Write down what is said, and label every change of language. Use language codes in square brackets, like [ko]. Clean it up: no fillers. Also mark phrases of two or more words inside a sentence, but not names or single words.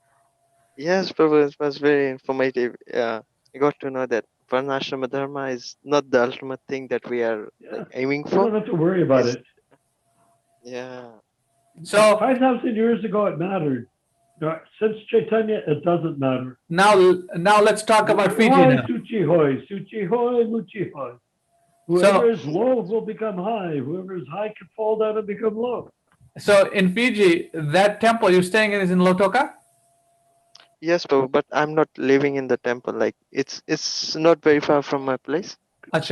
[en] Yes, Prabhu, it was very informative. I got to know that Varnasrama Dharma is not the ultimate thing that we are aiming You for. don't have to worry about it. Yeah. So 5,000 years ago, it mattered. Since Chaitanya, it doesn't matter. now let's talk about Fiji Hoy, now. [bn] শুচি হয়, শুচি হয়, মুচি হয়. [en] Whoever is low will become high. Whoever is high can fall down and become low. So in Fiji, that temple you're staying in is in Lotoka? Yes, Prabhu, but I'm not living in the temple. Like it's not very far from my place. Sri